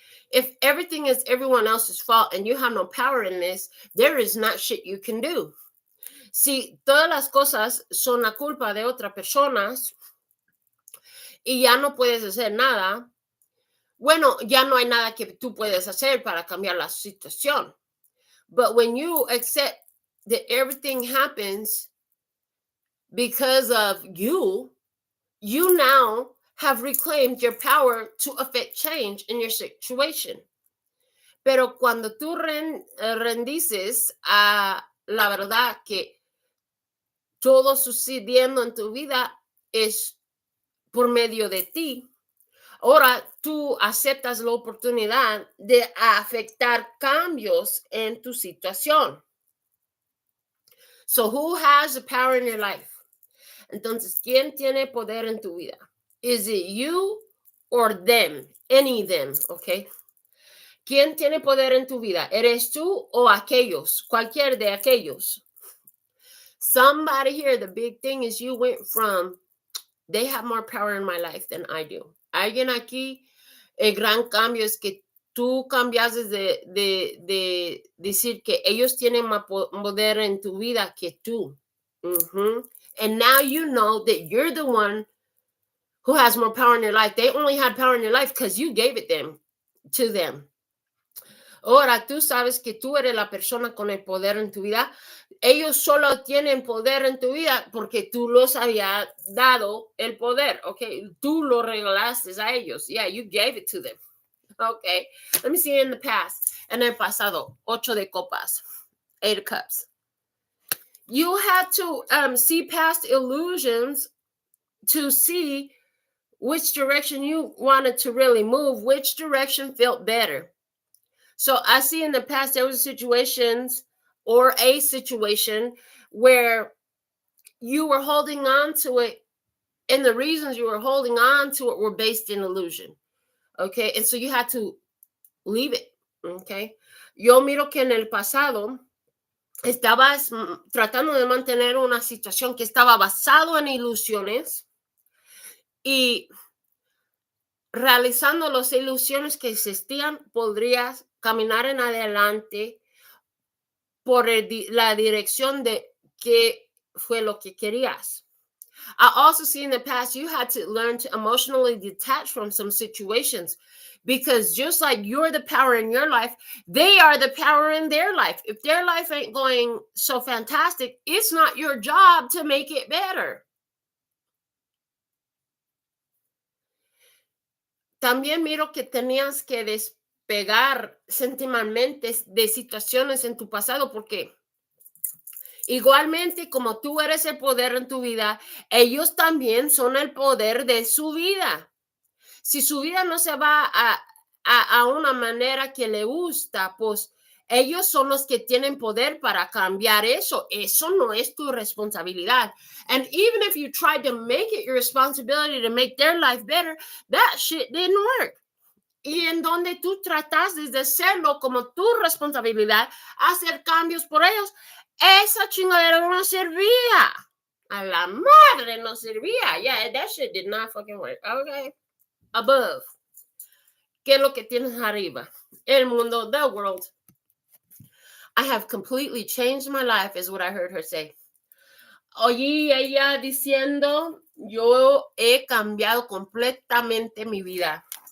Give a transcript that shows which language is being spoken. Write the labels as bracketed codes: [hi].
[en] If everything is everyone else's fault and you have no power in this, there is not shit you can do. [es] Si todas las cosas son la culpa de otras personas y ya no puedes hacer nada, bueno, ya no hay nada que tú puedes hacer para cambiar la situación. [en] But when you accept that everything happens because of you, you now have reclaimed your power to affect change in your situation. [es] Pero cuando tú rendices a la verdad que todo sucediendo en tu vida es por medio de ti, ahora tú aceptas la oportunidad de afectar cambios en tu situación. [en] So who has the power in your life? [es] Entonces, ¿quién tiene poder en tu vida? [en] Is it you or them? Any them, okay? [es] ¿Quién tiene poder en tu vida? ¿Eres tú o aquellos? Cualquier de aquellos. [en] Somebody here, the big thing is you went from, they have more power in my life than I do. [es] Alguien aquí, el gran cambio es que tú cambiaste de decir que ellos tienen más poder en tu vida que tú. [en] And now you know that you're the one who has more power in your life. They only had power in your life because you gave it to them. [es] Ahora tú sabes que tú eres la persona con el poder en tu vida. Ellos solo tienen poder en tu vida porque tú los habías dado el poder, okay? Tú lo regalaste a ellos. [en] Yeah, you gave it to them. Okay, let me see in the past. [es] En el pasado, 8 de copas, [en] 8 of cups. You had to see past illusions to see which direction you wanted to really move, which direction felt better. So I see in the past there was situations or a situation where you were holding on to it, and the reasons you were holding on to it were based in illusion. Okay, and so you had to leave it. [es] Okay, yo miro que en el pasado estabas tratando de mantener una situación que estaba basado en ilusiones y realizando las ilusiones que existían, podrías caminar en adelante por la dirección de qué fue lo que querías. [en] I also see in the past you had to learn to emotionally detach from some situations, because just like you're the power in your life, they are the power in their life. If their life ain't going so fantastic, it's not your job to make it better. [es] También miro que tenías que despegar sentimentalmente de situaciones en tu pasado, porque igualmente como tú eres el poder en tu vida, ellos también son el poder de su vida. Si su vida no se va a una manera que le gusta, pues ellos son los que tienen poder para cambiar eso. Eso no es tu responsabilidad. [en] And even if you tried to make it your responsibility to make their life better, that shit didn't work. [es] Y en donde tú trataste de hacerlo como tu responsabilidad, hacer cambios por ellos, esa chingadera no servía. A la madre no servía. [en] Yeah, that shit did not fucking work. Okay. Above. [es] ¿Qué es lo que tienes arriba? El mundo, [en] the world. I have completely changed my life, is what I heard her say. [es] Oí ella diciendo, yo he cambiado completamente mi vida.